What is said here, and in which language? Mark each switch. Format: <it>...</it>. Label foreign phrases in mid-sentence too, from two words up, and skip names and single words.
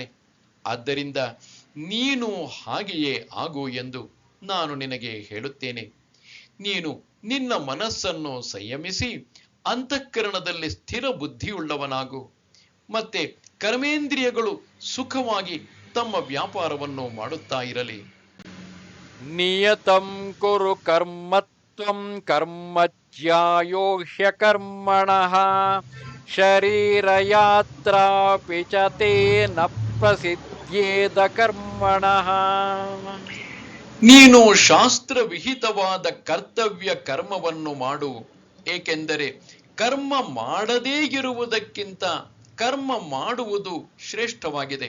<kn>ಆದ್ದರಿಂದ ನೀನು ಹಾಗೆಯೇ ಆಗು ಎಂದು ನಾನು ನಿನಗೆ ಹೇಳುತ್ತೇನೆ. ನೀನು ನಿನ್ನ ಮನಸ್ಸನ್ನು ಸಂಯಮಿಸಿ ಅಂತಃಕರಣದಲ್ಲಿ ಸ್ಥಿರ ಬುದ್ಧಿಯುಳ್ಳವನಾಗು. ಮತ್ತೆ ಕರ್ಮೇಂದ್ರಿಯಗಳು ಸುಖವಾಗಿ ತಮ್ಮ ವ್ಯಾಪಾರವನ್ನು ಮಾಡುತ್ತಾ ಇರಲಿ.</kn> <sa>ನಿಯತಂ ಕುರು ಕರ್ಮ ತ್ವಂ ಕರ್ಮ ಜ್ಯಾಯೋ ಹ್ಯಕರ್ಮಣಃ ಶರೀರಯಾತ್ರಾಪಿ ಚ ತೇನ ಪ್ರಸಿದ್ಧೇದ ಕರ್ಮಣಃ.</sa> <kn>ನೀನು ಶಾಸ್ತ್ರವಿಹಿತವಾದ ಕರ್ತವ್ಯ ಕರ್ಮವನ್ನು ಮಾಡು, ಏಕೆಂದರೆ ಕರ್ಮ ಮಾಡದೇ ಇರುವುದಕ್ಕಿಂತ ಕರ್ಮ ಮಾಡುವುದು ಶ್ರೇಷ್ಠವಾಗಿದೆ.</kn>